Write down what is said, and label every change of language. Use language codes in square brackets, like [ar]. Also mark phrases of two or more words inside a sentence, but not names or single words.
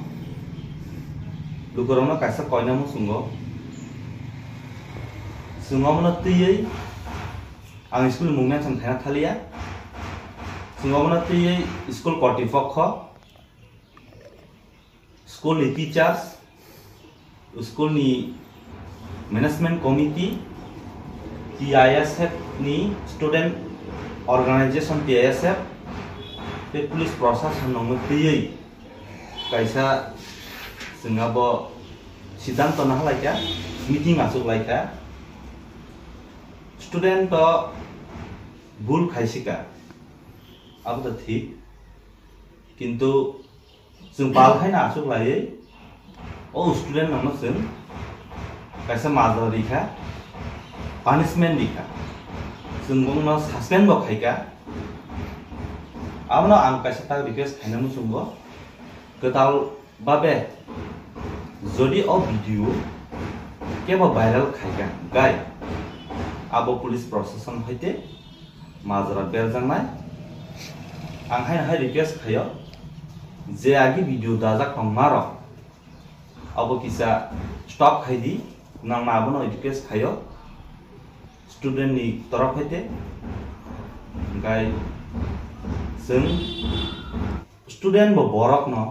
[trp] लुगरनो कासा कयना मुसुंगो सुंगमनो तैयै आं स्कुल मुंना थांखाना थालिया सुंगमनाती स्कूल कर्तृपक्ष स्कूल नि टीचर्स स्कूल नि [en] management committee [trp] TISF नि [en] student organisation [trp] TISF पे [hi] पुलिस प्रशासन [trp] नंगती कैसा जोंहाबो सिद्धांत नालायका मीटिंग आसुलायका स्टूडेंट तो भूल खायसिका [hi] अब तो ठीक किंतु [trp] जों बालखायना आसुक लायै ओ स्टूडेंट नंनो जों कैसा माजर दिखा पनिशमेंट दिखा जों बुंनो सस्पेंड बो खायका आबनो आं कैसा ता रिक्वेस्ट खायना मुसुंगो गदाल बाबे जदि ओ भिडियो केबो भाइरल खायका गाय आबो [hi] पुलिस प्रशासन [trp] हयते माजरा बेरजांनाय आं हाय रिक्वेस्ट खायो जे आगे वीडियो दाजा कमारो अब किसा स्टॉप खाइदी नां माबनो रिक्वेस्ट खायो स्टूडेंट नि तरफ हेते गाय जों स्टूडेंट बो बरक